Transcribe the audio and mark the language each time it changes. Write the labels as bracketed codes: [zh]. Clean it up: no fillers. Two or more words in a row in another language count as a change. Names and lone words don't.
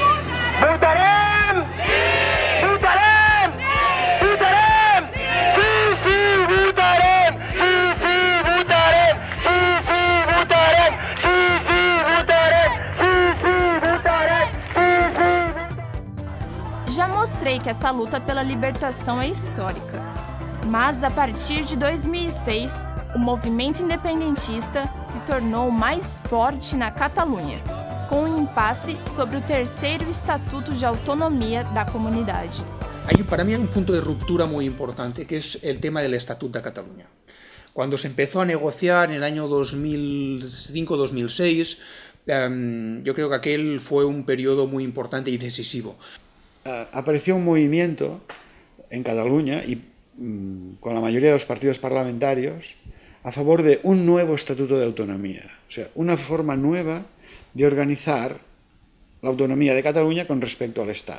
[ca] Votarem! Sí! Votarem! Sí! Votarem! Sí, sí, votarem! Sí, sí, votarem! Sí, sí, votarem! Sí, sí, votarem! Sí, sí, votarem! Sí, sí, votarem! [pt] Já mostrei que essa luta pela libertação é histórica. Mas a partir de 2006, o movimento independentista se tornou mais forte na Catalunha, com um impasse sobre o terceiro Estatuto de Autonomia da comunidade. [es] Para mí hay un punto de ruptura muy importante, que es el tema del Estatuto de Cataluña. Cuando se empezó a negociar en el año 2005-2006, yo creo que aquel fue un periodo muy importante y decisivo. Apareció un movimiento en Cataluña y con la mayoría de los partidos parlamentarios a favor de un nuevo estatuto de autonomía, o sea, una forma nueva de organizar la autonomía de Cataluña con respecto al Estado.